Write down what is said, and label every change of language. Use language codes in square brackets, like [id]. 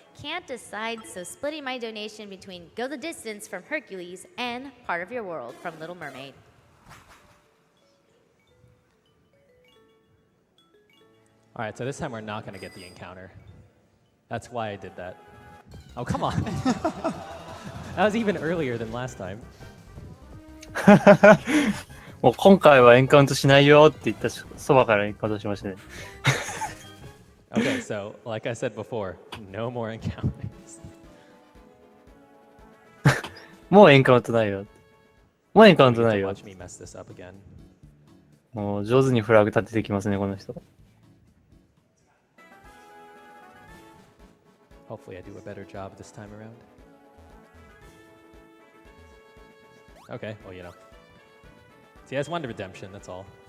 [en] Can't decide, so splitting my donation between Go the Distance from Hercules and Part of Your World from Little Mermaid. All right, so this time we're not going to get the encounter. That's why I did that. Oh, come on. That was even earlier than last time. [ja] もう今回はエンカウントしないよって言ったそばからエンカウントしましたね。 [en] Okay, so like I said before, no more encounters. [ja] もうエンカウントないよ。もうエンカウントないよ。 [en] Watch me mess this up again. [ja] もう上手にフラグ立ててきますね、この人。 [en] Hopefully I do a better job this time around. Okay, well, you know. See, I just wanted redemption, that's all.